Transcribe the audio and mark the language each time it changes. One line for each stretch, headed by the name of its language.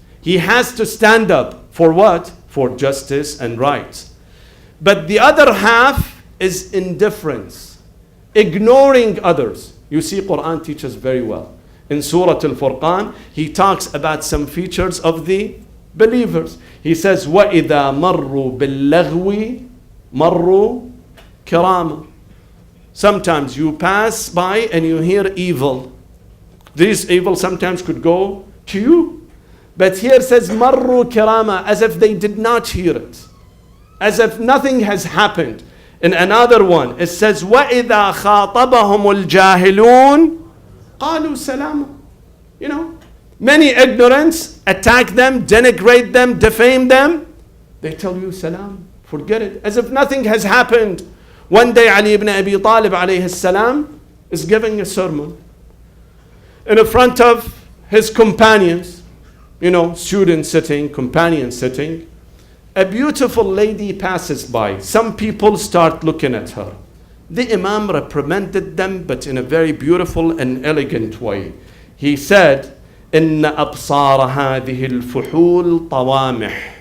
English: He has to stand up for what? For justice and rights. But the other half is indifference, ignoring others. You see, Quran teaches very well. In Surah Al-Furqan, he talks about some features of the believers.
Arabic: He says, وَإِذَا مَرُّوا بِاللَّغْوِ مَرُّوا كِرَامًا.
English: Sometimes you pass by and you hear evil. This evil sometimes could go to you. But here it says,
Arabic: marru kirama,
English: as if they did not hear it. As if nothing has happened. In another one, it says,
Arabic: وَإِذَا خَاطَبَهُمُ الْجَاهِلُونَ قَالُوا سَلَامًا.
English: Many ignorants attack them, denigrate them, defame them. They tell you salam, forget it. As if nothing has happened. One day Ali ibn Abi Talib alayhi salam is giving a sermon in front of his companions. Student sitting, companion sitting. A beautiful lady passes by. Some people start looking at her. The Imam reprimanded them, but in a very beautiful and elegant way.
Arabic: He said, إِنَّ أَبْصَارَ هَذِهِ الْفُحُولِ طَوَامِحِ.